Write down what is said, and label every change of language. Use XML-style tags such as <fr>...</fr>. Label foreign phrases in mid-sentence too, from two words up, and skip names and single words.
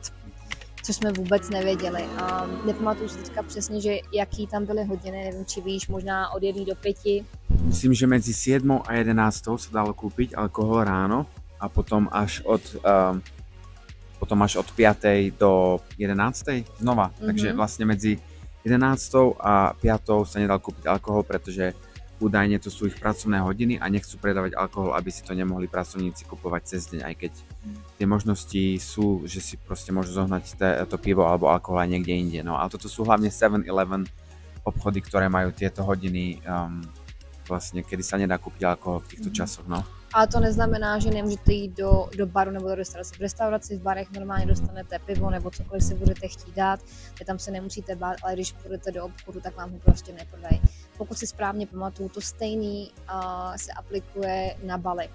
<cs>Což jsme vůbec nevěděli. A nepamatuju si teďka přesně, že jaký tam byly hodiny, nevím, či víš, možná od 1 do 5. Myslím, že mezi 7 a 11 se dalo kúpiť alkohol ráno a potom až od 5 do 11 znova.</cs> <sk>Takže vlastne medzi 11 a 5 sa nedal kúpiť alkohol, pretože údajne to sú ich pracovné hodiny a nechcú predávať alkohol, aby si to nemohli pracovníci kupovať cez deň, aj keď tie možnosti sú, že si proste môžu zohnať to pivo alebo alkohol aj niekde inde. No ale toto sú hlavne 7-Eleven obchody, ktoré majú tieto hodiny vlastne, kedy sa nedá kúpiť alkohol v týchto časoch, no.</sk> <cs>Ale to neznamená, že nemůžete jít do baru nebo do restaurace. V restauraci, v barech normálně dostanete pivo nebo cokoliv si budete chtít dát, tam se nemusíte bát, ale když půjdete do obchodu, tak vám ho prostě neprodají. Pokud si správně pamatuju, to stejný se aplikuje na Bali.</cs>